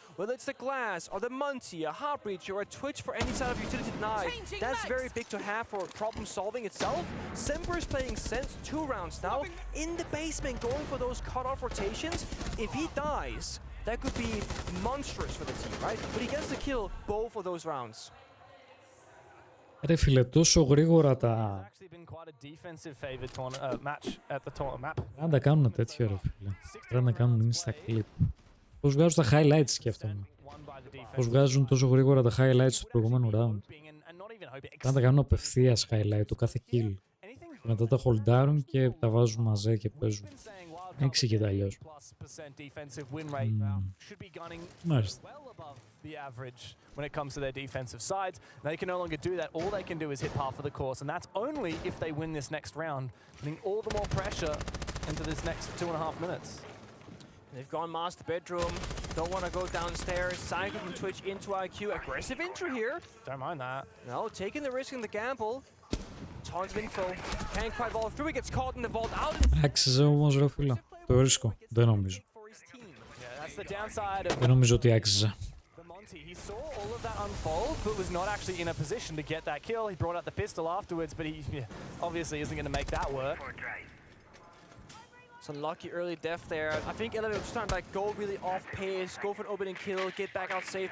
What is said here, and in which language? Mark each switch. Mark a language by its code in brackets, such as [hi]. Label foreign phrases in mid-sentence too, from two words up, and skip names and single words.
[en] Whether it's the glass or the Munty, a Heartbreach, or a Twitch for any side of utility denied. That's very big to have for problem solving itself. Semper is playing Sense 2 rounds now in the basement, going for those cut-off rotations. If he dies, that could be monstrous for the team, right? But he gets to kill both of those rounds. [el] Ρε φίλε, τόσο γρήγορα τα... Αν τα κάνουν τέτοιο ρε φίλε. Πρέπει να κάνουν [en] insta clip. [el] Πώς βγάζουν τα highlights σκέφτομαι. Πώς βγάζουν τόσο γρήγορα τα highlights του προηγούμενου round. Πρέπει να τα κάνουν απευθείας highlight το κάθε kill. Και μετά τα holdarουν και τα βάζουν μαζί και παίζουν. Δεν εξηγείται αλλιώς. Μάλιστα. [en] The average when it comes to their defensive sides. They can no longer do that. All they can do is hit half of the course, and that's only if they win this next round, putting all the more pressure into this next 2.5 minutes. They've gone master bedroom. Don't want to go downstairs. Psycho from Twitch into IQ. Aggressive entry here. Don't mind that. No, taking the risk and the gamble. Tons of info. Can't quite vault through. He gets caught in the vault out. [el] Άξιζε όμως ρε φίλε. Το ρίσκο. Δεν νομίζω. Δεν νομίζω ότι άξιζε. [en] He saw all of that unfold, but was not actually in a position to get that kill. He brought out the pistol afterwards, but he obviously isn't going to make that work. It's unlucky early death there. I think Elevate was trying to like go really off pace, go for an opening kill, get back out safe.